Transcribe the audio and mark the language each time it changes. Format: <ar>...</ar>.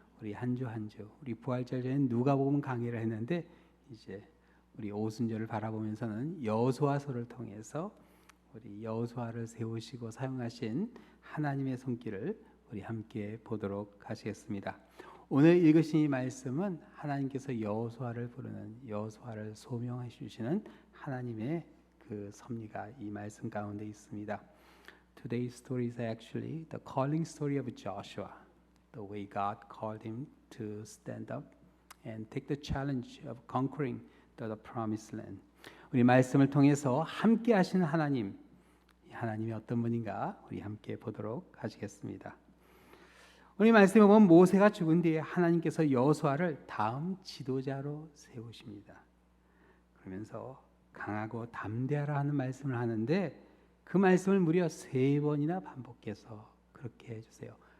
<ko>우리 한 주 한 주 우리 부활절 전에 누가복음 강의를 했는데 이제 우리 오순절을 바라보면서는 여호수아서를 통해서 우리 여호수아를 세우시고 사용하신 하나님의 손길을 우리 함께 보도록 하시겠습니다. 오늘 읽으신 이 말씀은 하나님께서 여호수아를 부르는 여호수아를 소명해 주시는 하나님의 그 섭리가 이 말씀 가운데 있습니다.</ko> <en>Today's story is actually the calling story of Joshua, the way God called him to stand up and take the challenge of conquering the promised land.</en> <ko>우리 말씀을 통해서 함께 하시는 하나님, 하나님이 어떤 분인가 우리 함께 보도록 하시겠습니다. 우리 말씀에 보면 모세가 죽은 뒤에 하나님께서 여호수아를 다음 지도자로 세우십니다. 그러면서 강하고 담대하라 하는 말씀을 하는데 그 말씀을 무려 3번이나 반복해서 그렇게 해주세요.</ko>